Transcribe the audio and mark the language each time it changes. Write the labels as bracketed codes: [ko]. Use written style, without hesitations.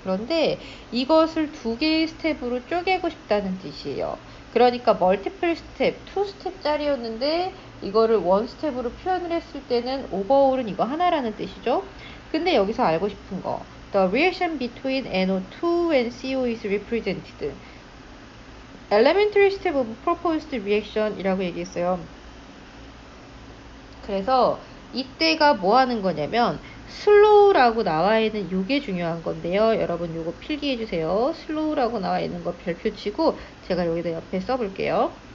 [ko] 그런데 이것을 두 개의 스텝으로 쪼개고 싶다는 뜻이에요. 그러니까 멀티플 스텝, 2스텝짜리였는데 이거를 원 스텝으로 표현을 했을 때는 오버올은 이거 하나라는 뜻이죠. 근데 여기서 알고 싶은 거 [en] The reaction between NO2 and CO is represented Elementary step of proposed reaction [ko] 이라고 얘기했어요. 그래서 이때가 뭐 하는 거냐면 slow라고 나와 있는 요게 중요한 건데요. 여러분 요거 필기해 주세요. slow라고 나와 있는 거 별표 치고 제가 여기다 옆에 써볼게요.